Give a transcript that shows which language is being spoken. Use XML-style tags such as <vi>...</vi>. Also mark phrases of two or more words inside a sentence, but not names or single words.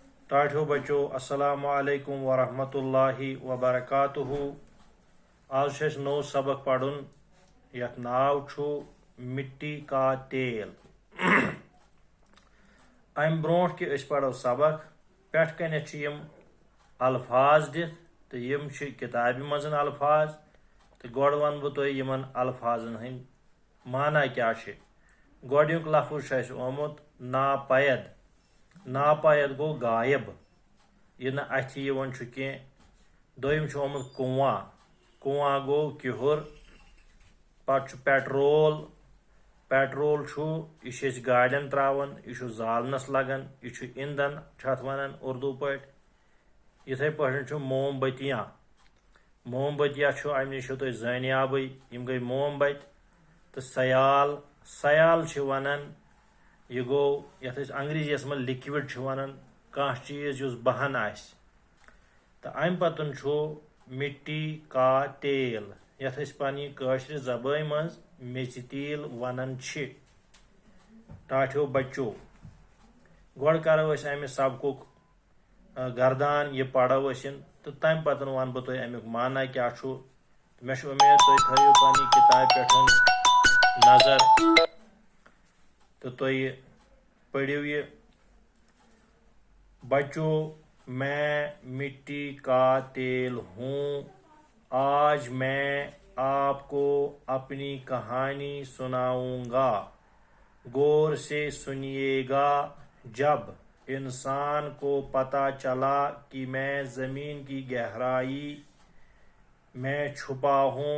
<ks>ٹاٹھو بچو</ks> <ar>السلام علیکم ورحمۃ اللہ وبرکاتہ</ar> <ks>آج چھ نو سبق پڑھن یتھ ناو چھو</ks> <ur>مٹی کا تیل</ur> <ks>ام برونٹ کہ اس پڑھو سبق پٹھ کنیتھ یم الفاظ دتھ تو یم کتابہ مزن الفاظ تو گوڑ ون بہ تہ یمن الفاظن ہند معنی کیا گوڑنیک لفظ چھ آمت ناپید ناپید گو غائب یہ نا اتھ یوان کی دویم آمت کنواں کنواں گو کہر پتہ پیٹرول پیٹرول یہ گاڑین تراون یہ زالنس لگان یہ ایندھن اتھ ونان اردو پٲٹھۍ یتھے پٲٹھۍ</ks> <ur>موم بتیاں موم بتیاں</ur> <ks>امہ نش تہ زٲنیابٕے یم گئی موم بت تو سیال سیال ونان یہ گو یتھ انگریزی من لکوڈ ونان کانٛہہ چیز یس بہان آسہِ تو ام پتن</ks> <ur>مٹی کا تیل</ur> <ks>یتھ پنہ کٲشر زبٲنۍ منٛز میژِ تیٖل ونان ٹاٹھیو بچو گۄڈٕ کرو امہ سبقُک گردان یہ پڑھو تو تمہ پتن ون بہ تۄہہِ امیُک معنی کیا مےٚ چھُ اُمید تُہۍ تھٲیِو پننہِ کتابہِ پٮ۪ٹھ نظر تو تُہۍ پٔرِو یہ</ks> <ur>بچوں میں مٹی کا تیل ہوں آج میں آپ کو اپنی کہانی سناؤں گا غور سے سنیے گا جب انسان کو پتہ چلا کہ میں زمین کی گہرائی میں چھپا ہوں</ur>